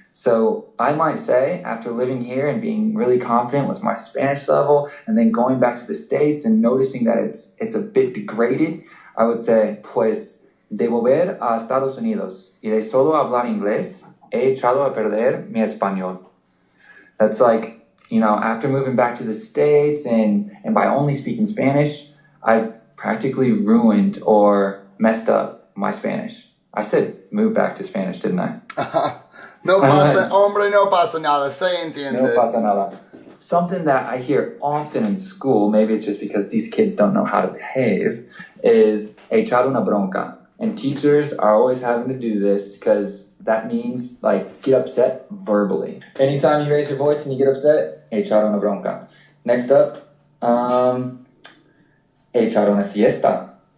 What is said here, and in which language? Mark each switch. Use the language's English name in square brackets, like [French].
[English] So I might say, after living here and being really confident with my Spanish level, and then going back to the States and noticing that it's a bit degraded, I would say, [Spanish] pues, de volver a Estados Unidos y de solo hablar inglés, he echado a perder mi español. [English] That's like, you know, after moving back to the States and by only speaking Spanish, I've practically ruined or messed up my Spanish. I said move back to Spanish, didn't I? [Spanish] No pasa, hombre, no pasa nada. Se entiende. No pasa nada. [English] Something that I hear often in school, maybe it's just because these kids don't know how to behave, is [Spanish] echar una bronca. [English] And teachers are always having to do this because that means, like, get upset verbally. Anytime you raise your voice and you get upset, [Spanish] echar una bronca. [English] Next up, [Spanish] echar una siesta.